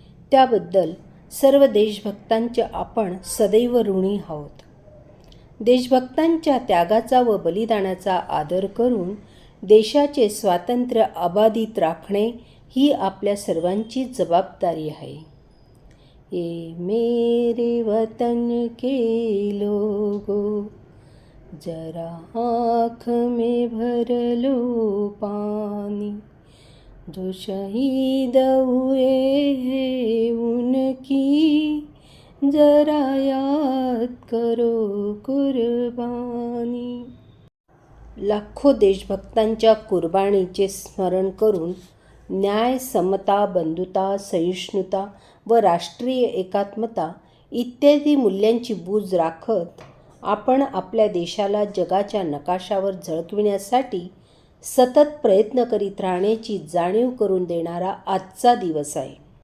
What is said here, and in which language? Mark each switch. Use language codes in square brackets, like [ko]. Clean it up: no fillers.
[mr] त्याबद्दल सर्व देशभक्तांचे आपण सदैव ऋणी आहोत. देशभक्तांच्या त्यागाचा व बलिदानाचा आदर करून देशाचे स्वातंत्र्य अबाधित राखणे ही आपल्या सर्वांची जबाबदारी आहे. [hi] ये मेरे वतन के लोगो, जरा आँख में भर लो पानी, जो शहीद हुए हैं उनकी जरा याद मत करो कुर्बानी. [mr] लाखो देशभक्तांच्या कुर्बानीचे स्मरण करून न्याय, समता, बंधुता, सहिष्णुता व राष्ट्रीय एकात्मता इत्यादी मूल्यांची बूज राखत आपण आपल्या देशाला जगाच्या नकाशावर झळकविण्यासाठी सतत प्रयत्न करीत राहण्याची जाणीव करून देणारा आजचा दिवस आहे.